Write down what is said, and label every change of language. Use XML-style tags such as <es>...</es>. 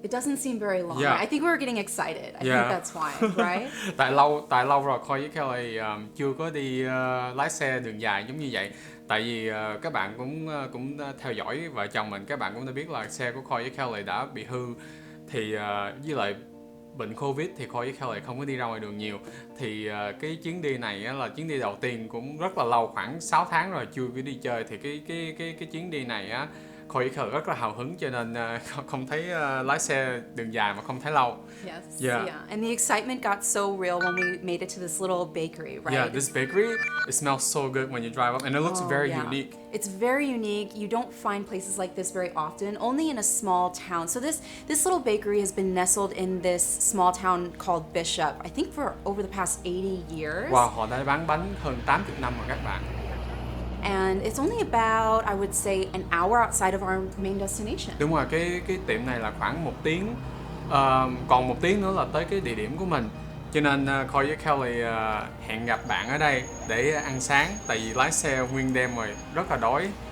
<en>It doesn't seem very long. Yeah. I think we were getting excited. I think that's why, right?</en> <vi>tại lâu rồi Khôi với Kelly chưa có đi lái xe đường dài giống như vậy. Tại vì các bạn cũng theo dõi vợ chồng mình, các bạn cũng đã biết là xe của Khôi với Kelly đã bị hư. Thì với lại bệnh Covid thì Khôi với Kelly không có đi ra ngoài đường nhiều. Thì cái chuyến đi này là chuyến đi đầu tiên cũng rất là lâu, khoảng 6 tháng rồi chưa có đi chơi. Thì cái chuyến đi này Koike rất là hào hứng cho nên không thấy lái xe đường dài mà không thấy lâu.</vi> <en>Yes. Yeah. And the excitement got so real when we made it to this little bakery, right? Yeah, this bakery, it smells so good when you drive up and it looks very Yeah. unique. It's very unique. You don't find places like this very often, only in a small town. So this little bakery has been nestled in this small town called Bishop, I think for over the past 80 years.</en> <vi>Wow, họ đã bán bánh hơn 80 năm rồi các bạn.</vi> <en>And it's only about, I would say, an hour outside of our main destination.</en> <vi>Đúng rồi, cái tiệm này là khoảng 1 tiếng, còn 1 tiếng nữa là tới cái địa điểm của mình. Cho nên Khôi với Kelly hẹn gặp bạn ở đây để ăn sáng, tại vì lái xe nguyên đêm rồi, rất là đói.</vi>